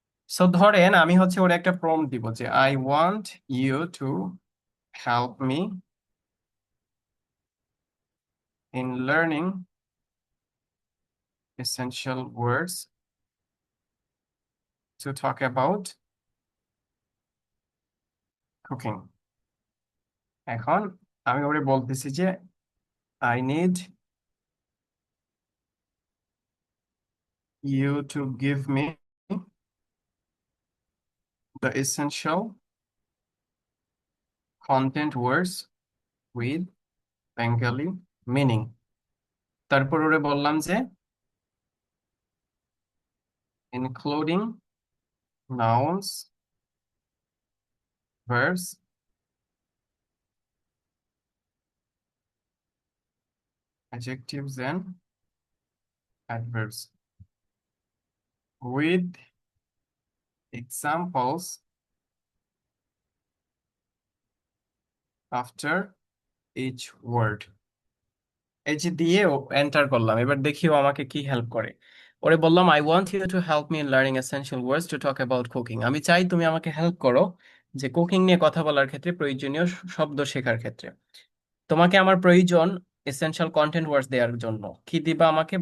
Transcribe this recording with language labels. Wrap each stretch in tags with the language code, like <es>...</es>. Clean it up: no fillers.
<bn>So ধরেন আমি হচ্ছে ওর একটা প্রম্পট দিব যে</bn> <en>I want you to help me in learning essential words to talk about cooking.</en> <bn>এখন আমি ওরে বলতেছি যে</bn> <en>I need you to give me the essential content words with Bengali meaning.</en> <bn>তারপর ওরে বললাম যে</bn> <en>including nouns, verbs, adjectives and adverbs with examples after each word.</en> <bn>এই যে দিয়ে এন্টার করলাম, এবার দেখিও আমাকে কি হেল্প করে। ওরে বললাম</bn> <en>I want you to help me in learning essential words to talk about cooking.</en> <bn>আমি চাই তুমি আমাকে হেল্প করো যে কুকিং নিয়ে কথা বলার ক্ষেত্রে প্রয়োজনীয় শব্দ শেখার ক্ষেত্রে। তোমাকে আমার প্রয়োজন</bn> <en>essential content words</en> <bn>দেওয়ার জন্য। কি দিবা আমাকে?</bn>